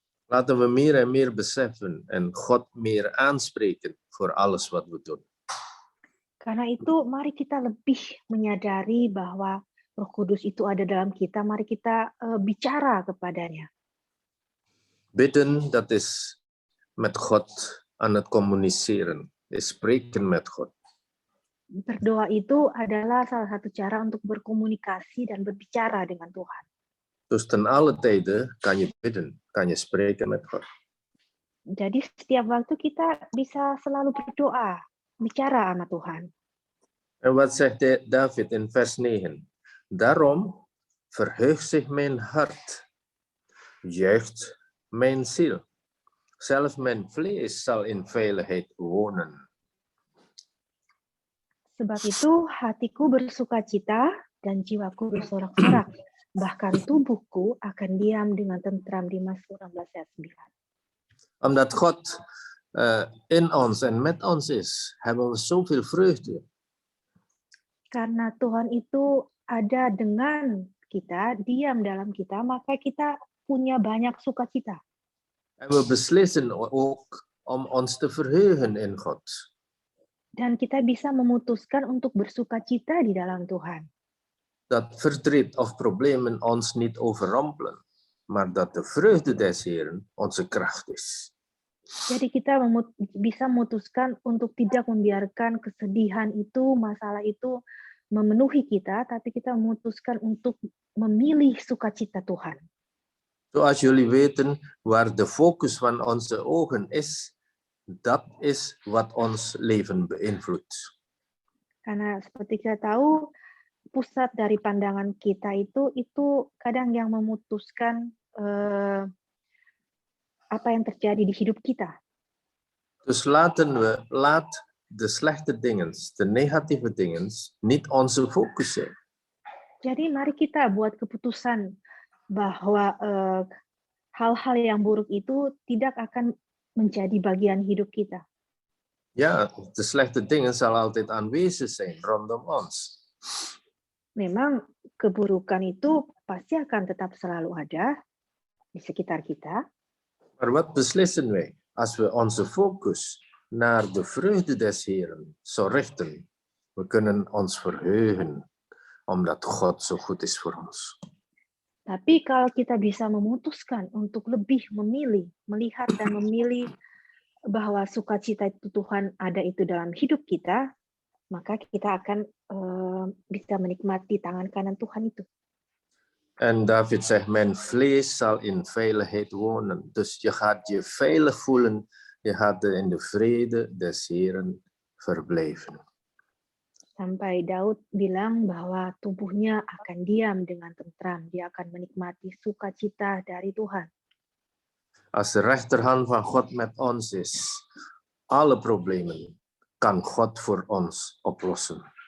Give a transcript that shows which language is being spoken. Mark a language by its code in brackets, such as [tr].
[nl] Laten we meer en meer beseffen en God meer aanspreken voor alles wat we doen. [id] Karena itu, mari kita lebih menyadari bahwa Roh Kudus itu ada dalam kita. Mari kita bicara kepadanya. [nl] Bidden, dat is met God aan het communiceren. Is spreken met God. [id] Berdoa itu adalah salah satu cara untuk berkomunikasi dan berbicara dengan Tuhan. [nl] Dus ten alle tijden kan je bidden, kan je spreken met God. [id] Jadi setiap waktu kita bisa selalu berdoa, bicara sama Tuhan. [nl] En wat zegt David in vers 9? Daarom verheugt zich mijn hart, juicht mijn ziel. Zelfs mijn vlees zal in veiligheid wonen. [id] Sebab itu hatiku bersukacita dan jiwaku bersorak-sorak. Bahkan tubuhku akan diam dengan tentram di Mazmur 16 ayat 9. [nl] Omdat God in ons en met ons is, hebben we zoveel vreugde. [id] Karena Tuhan itu ada dengan kita, diam dalam kita, maka kita punya banyak sukacita. [nl] En we beslissen ook om ons te verheugen in God. [id] Dan kita bisa memutuskan untuk bersukacita di dalam Tuhan. [nl] Dat verdriet of problemen ons niet overrompelen, maar dat de vreugde des Heeren onze kracht is. [id] Jadi kita bisa memutuskan untuk tidak membiarkan kesedihan itu, masalah itu memenuhi kita, tapi kita memutuskan untuk memilih sukacita Tuhan. [nl] Zoals jullie weten, waar de focus van onze ogen is, dat is wat ons leven beïnvloedt. [id] Karena seperti kita tahu, pusat dari pandangan kita itu kadang yang memutuskan apa yang terjadi di hidup kita. [nl] Dus laat de slechte dingen, de negatieve dingen, niet onze focus zijn. [id] Jadi mari kita buat keputusan bahwa hal-hal yang buruk itu tidak akan menjadi bagian hidup kita. [nl] Ja, de slechte dingen zal altijd aanwezig zijn rondom ons. [id] Memang keburukan itu pasti akan tetap selalu ada di sekitar kita. [nl] Maar wat beslissen wij als we onze focus naar de vreugde des Heeren zo richten? We kunnen ons verheugen, omdat God zo goed is voor ons. [id] Tapi kalau kita bisa memutuskan untuk lebih melihat dan memilih bahwa sukacita itu Tuhan ada itu dalam hidup kita, maka kita akan bisa menikmati tangan kanan Tuhan itu. [nl] En David zegt, mijn vlees zal in veiligheid wonen. Dus je gaat je veilig voelen, je gaat in de vrede des Heeren verblijven. [id] Sampai Daud bilang bahwa tubuhnya akan diam dengan tentram, dia akan menikmati sukacita dari Tuhan. [nl] Als de rechterhand van God met ons is, alle problemen kan God voor ons oplossen.